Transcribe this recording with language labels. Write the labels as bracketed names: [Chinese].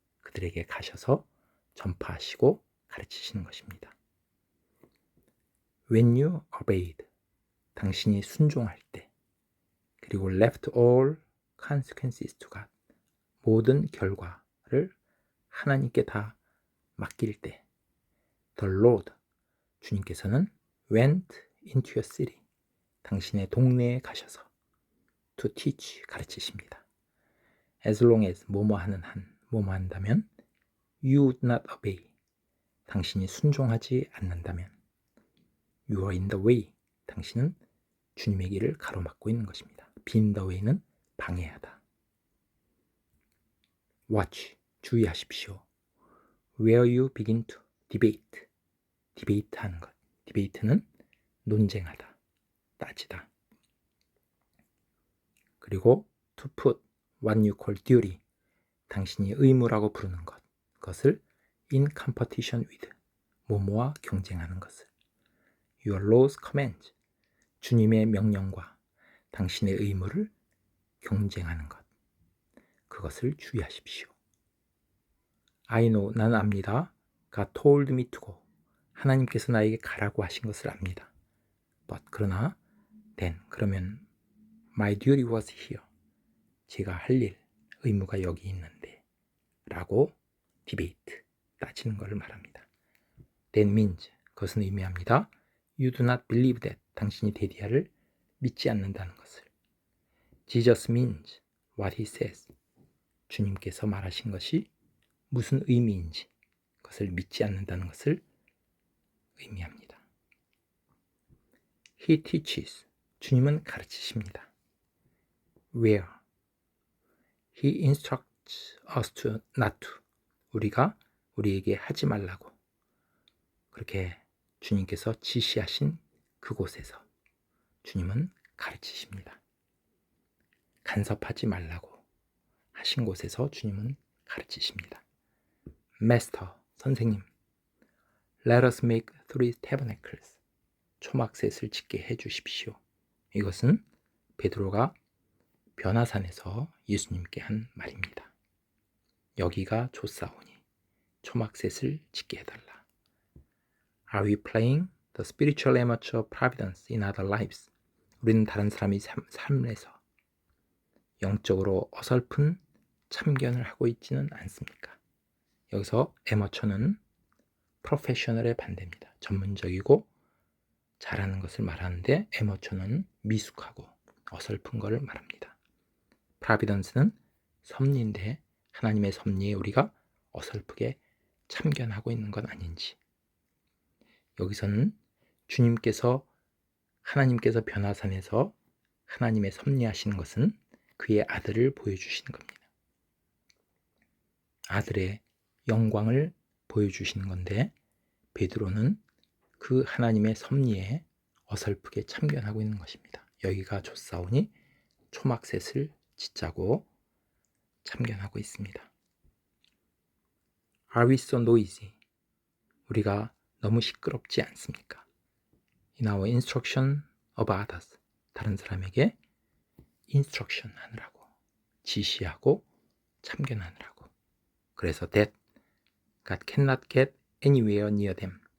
[Korean] 그들에게 가셔서 전파하시고 가르치시는 것입니다. [English] When you obeyed, [Korean] 당신이 순종할 때, [English] 그리고 left all consequences to God, [Korean] 모든 결과를 하나님께 다 맡길 때, [English] the Lord, 주님께서는 went into your city, [Korean] 당신의 동네에 가셔서 [English] to teach, [Korean] 가르치십니다. [English] As long as, [Korean] 뭐뭐 하는 한, 뭐뭐 한다면 [English] you would not obey, [Korean] 당신이 순종하지 않는다면 [English] you are in the way, [Korean] 당신은 주님의 길을 가로막고 있는 것입니다. [English] be in the way [Korean] 는 방해하다. watch, 주의하십시오. [English] where you begin to debate, debate 하는 것. [Korean] debate는 논쟁하다, 따지다. 그리고 [English] to put what you call duty, [Korean] 당신이 의무라고 부르는 것, 그것을 [English] in competition with, [Korean] 뭐뭐와 경쟁하는 것을. [English] your laws commands, [Korean] 주님의 명령과 당신의 의무를 경쟁하는 것, 그것을 주의하십시오. [English] I know, [Korean] 나는 압니다. [English] God told me to go, [Korean] 하나님께서 나에게 가라고 하신 것을 압니다. But, 그러나 then, 그러면 [English] my duty was here, [Korean] 제가 할 일, 의무가 여기 있는데 라고 debate, 따지는 것을 말합니다. [English] That means, [Korean] 그것은 의미합니다. [English] You do not believe that. [Korean] 당신이 데디아를 믿지 않는다는 것을. [English] Jesus means what he says. [Korean] 주님께서 말하신 것이 무슨 의미인지 그것을 믿지 않는다는 것을 의미합니다. [English] He teaches. [Korean] 주님은 가르치십니다. [English] Where? He instructs us to not to. [Korean] 우리에게 하지 말라고 그렇게 주님께서 지시하신 그곳에서 주님은 가르치십니다. 간섭하지 말라고 하신 곳에서 주님은 가르치십니다. [English] Master, 선생님, let us make 3 tabernacles. [Korean] 초막셋을 짓게 해주십시오. 이것은 베드로가 변화산에서 예수님께 한 말입니다. 여기가 좋사오니 초막셋을 짓게 해달라. [English] Are we playing the spiritual amateur providence in other lives? [Korean] 우리는 다른 사람의 삶에서 영적으로 어설픈 참견을 하고 있지는 않습니까? 여기서 에머처는 프로페셔널의 반대입니다. 전문적이고 잘하는 것을 말하는데 에머처는 미숙하고 어설픈 것을 말합니다. 프라비던스는 섭리인데 하나님의 섭리에 우리가 어설프게 참견하고 있는 건 아닌지. 여기서는 하나님께서 변화산에서 하나님의 섭리하시는 것은 그의 아들을 보여주시는 겁니다. 아들의 영광을 보여주시는 건데 베드로는 그 하나님의 섭리에 어설프게 참견하고 있는 것입니다. 여기가 좋사오니 초막셋을 짓자고 참견하고 있습니다. [English] Are we so noisy? [Korean] 우리가 너무 시끄럽지 않습니까? [English] In our instruction of others. [Korean] 다른 사람에게 instruction 하느라고, 지시하고 참견하느라고. [English] 그래서 that God cannot get anywhere near them.